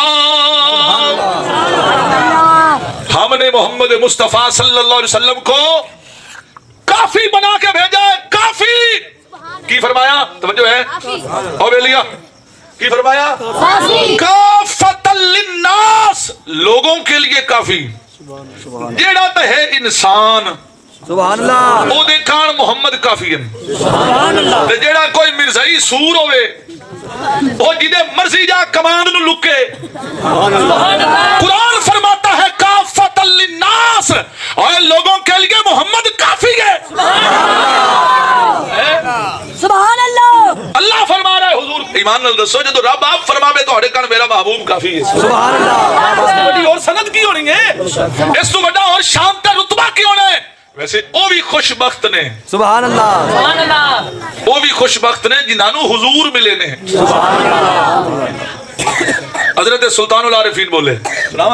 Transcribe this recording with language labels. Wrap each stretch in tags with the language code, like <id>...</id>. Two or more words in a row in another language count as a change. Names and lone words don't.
<ur>ہم نے محمد مصطفیٰ صلی اللہ علیہ وسلم کو کافی بنا کے بھیجا ہے۔</ur> <pa>کافی کی فرمایا؟ توجہ ہے او بیلیا، کی فرمایا؟</pa> <ar>کافۃ للناس،</ar> <ur>لوگوں کے لیے کافی۔ جیڑا تے ہے انسان</ur> <ar>سبحان اللہ،</ar> <pa>او دے کان محمد کافی ہے۔</pa> <ar>سبحان اللہ،</ar> <pa>تے جیڑا کوئی مرزائی سور ہوئے وہ جدے مرضی جا کمان نو لکے،</pa> <ur>قرآن فرماتا ہے</ur> <ar>کافۃ للناس،</ar> <ur>اور لوگوں کے لیے محمد کافی ہے۔</ur> <ar>سبحان اللہ،</ar> <pa>اللہ فرما رہا ہے حضور ایمان نال دسو جدو رب آپ فرماوے تو کان میرا محبوب کافی ہے۔</pa> <ar>سبحان اللہ،</ar> <pa>اس تو بڑی اور سند کی ہونی ہے، اس تو بڑا اور شان تے رتبہ کی ہونا ہے۔ ویسے او بھی خوش بخت نے،</pa> <ar>سبحان اللہ،</ar> <pa>وہ بھی خوش بخت نے جنہاں نو حضور ملے نے۔ حضرت سلطان العارفین بولے، سناوا</pa>